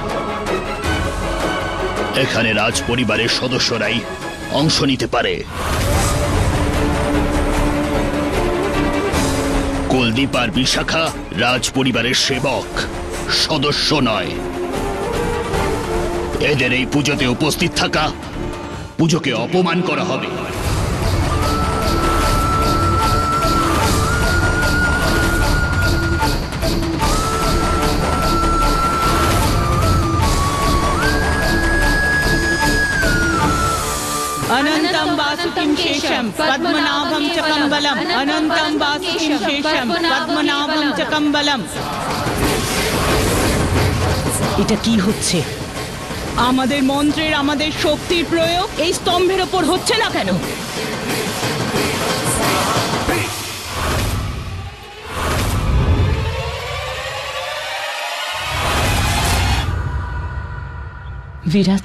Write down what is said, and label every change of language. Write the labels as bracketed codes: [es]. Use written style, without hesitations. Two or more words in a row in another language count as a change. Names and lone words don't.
[bn] এখানে রাজ পরিবারের সদস্যরাই অংশ নিতে পারে। কুলদীপ আর বিশাখা রাজ পরিবারের সেবক, সদস্য নয়। এদের এই পুজোতে উপস্থিত থাকা পুজোকে অপমান করা হবে। [sa] अनन्तं वासुकिं शेषं पद्मनाभं च कम्बलम् अनन्तं वासुकिं शेषं पद्मनाभं च कम्बलम्। [bn] এটা কি হচ্ছে? আমাদের মন্ত্রের, আমাদের শক্তির প্রয়োগ এই স্তম্ভের ওপর হচ্ছে না কেন? বিরাজ,